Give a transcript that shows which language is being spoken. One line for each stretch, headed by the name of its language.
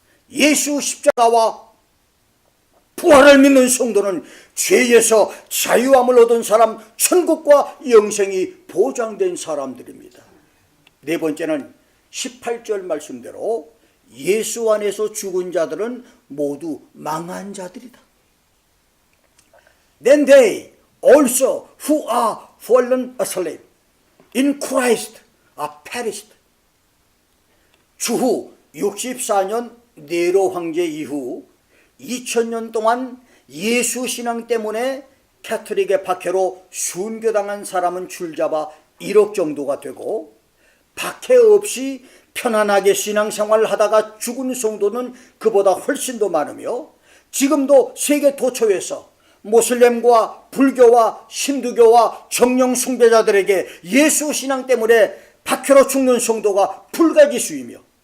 Korean: 예수 십자가와 부활을 믿는 성도는 죄에서 자유함을 얻은 사람, 천국과 영생이 보장된 사람들입니다. 네 번째는 18절 말씀대로 예수 안에서 죽은 자들은 모두 망한 자들이다.
English: Then they also who are fallen asleep in Christ are perished.
Korean: 주후 64년 네로 황제 이후 2000년 동안 예수 신앙 때문에 캐톨릭의 박해로 순교당한 사람은 줄잡아 1억 정도가 되고, 박해 없이 편안하게 신앙생활을 하다가 죽은 성도는 그보다 훨씬 더 많으며, 지금도 세계 도처에서 모슬렘과 불교와 힌두교와 정령 숭배자들에게 예수 신앙 때문에 박해로 죽는 성도가 불가지수이며,